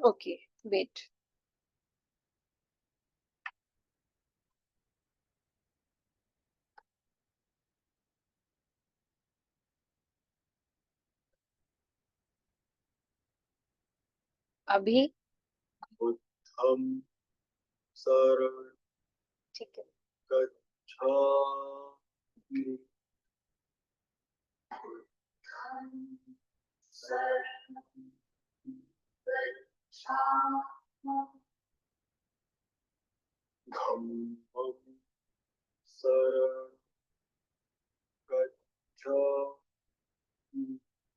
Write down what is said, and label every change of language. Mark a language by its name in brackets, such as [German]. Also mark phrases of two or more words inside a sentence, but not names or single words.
[English] Okay, wait. अभी? [Pali] बुद्धं शरणं [Hindi] ठीक है। [Pali] गच्छामि। बुद्धं शरणं गच्छामि। धम्मं शरणं गच्छामि।